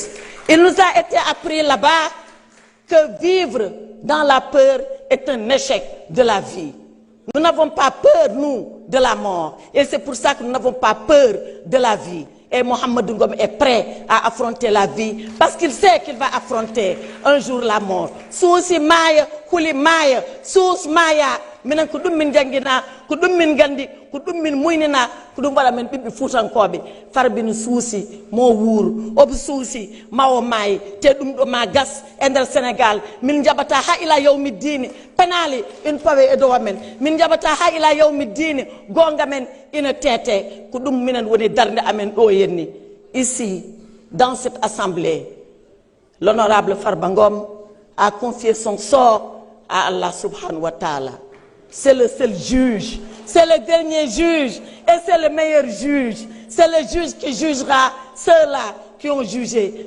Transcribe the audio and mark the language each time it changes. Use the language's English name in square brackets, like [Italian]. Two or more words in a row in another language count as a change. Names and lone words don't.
[French] Il nous a été appris là-bas que vivre dans la peur est un échec de la vie. Nous n'avons pas peur, nous, de la mort. Et c'est pour ça que nous n'avons pas peur de la vie. Et Mohamedou Ngom est prêt à affronter la vie parce qu'il sait qu'il va affronter un jour la mort. [Fula] Sousi maya, huli maya, sous maya, minen ko dum min jangina, ko dum min gandi, ko dum min muynina, ko dum wala men bibbi futankobe. Farbi no sousi mo wuro, ob sousi mawo may te dum do ma gas e nder Sénégal min jabata ha [Arabic] ila yawmi dini [Fula] penali in pawe e do men min jabata ha [Arabic] ila yawmi dini [Fula] gonga men ina tete ko dum minen woni darde amen do yenni. [French] Ici dans cette assemblée, l'honorable Farba Ngom a confié son sort à Allah [Arabic] subhanahu wa ta'ala. [French] C'est le seul juge, c'est le dernier juge et c'est le meilleur juge. C'est le juge qui jugera ceux-là qui ont jugé.